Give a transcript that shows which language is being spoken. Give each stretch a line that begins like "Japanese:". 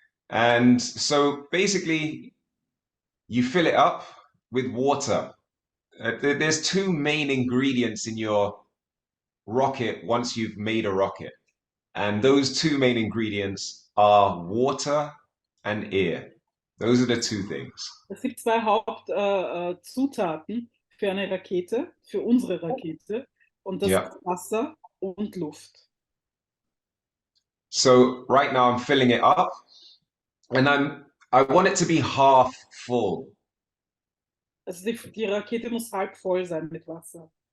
English: And so basically, you fill it up with water. There's two main ingredients in your rocket once you've made a rocket. And those two main ingredients are water and air. Those are the two things.
German: Es gibt zwei Hauptzutaten für eine Rakete, für unsere Rakete, und das ist Wasser und Luft.
English: So right now I'm filling it up, and I want it to be half full.
German: Also die Rakete muss halb voll sein mit Wasser.